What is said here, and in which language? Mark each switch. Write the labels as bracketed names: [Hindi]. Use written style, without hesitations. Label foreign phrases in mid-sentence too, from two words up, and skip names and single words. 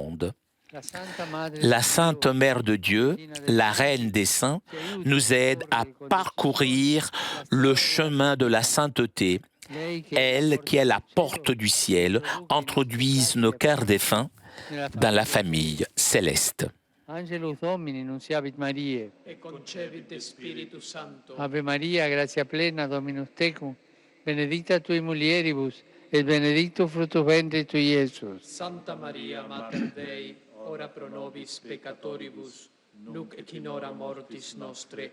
[French] » La Sainte Mère de Dieu, la Reine des Saints, nous aide à parcourir le chemin de la sainteté. Elle, qui est la porte du ciel, introduise nos cœurs défunts dans la famille céleste. [Latin] Angelus Domini, nunciavit Mariae. E concepit Spiritus Sancto. Ave Maria, gratia plena, Dominus tecum, benedicta tui mulieribus, et benedictus fructus ventris tui, Iesus. Santa Maria, Mater Dei, ora pro nobis peccatoribus, nunc et in hora mortis nostre.